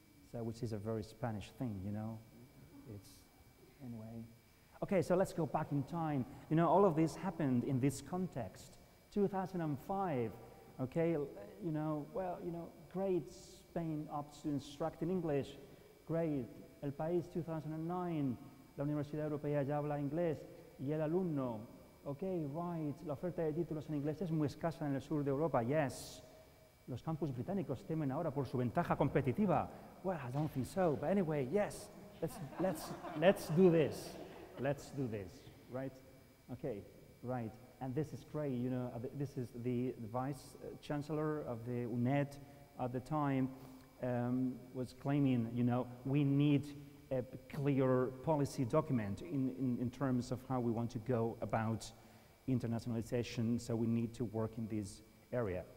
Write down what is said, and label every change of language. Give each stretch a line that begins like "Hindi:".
English: So which is a very Spanish thing, you know. It's, anyway. Okay, so let's go back in time. You know, all of this happened in this context. 2005, okay, you know, well, you know, great, Spain opts to instruct in English, great.
Spanish: El País 2009, la Universidad Europea ya habla inglés, y el alumno,
English: okay, right,
Spanish: la oferta de títulos en inglés es muy escasa en el sur de Europa, yes. Los campus británicos temen ahora por su ventaja competitiva.
English: Well, I don't think so, but anyway, yes, let's do this. Let's do this, right? Okay, right. And this is great, you know, this is the Vice Chancellor of the UNED at the time was claiming, you know, we need a clear policy document in terms of how we want to go about internationalization, so we need to work in this area.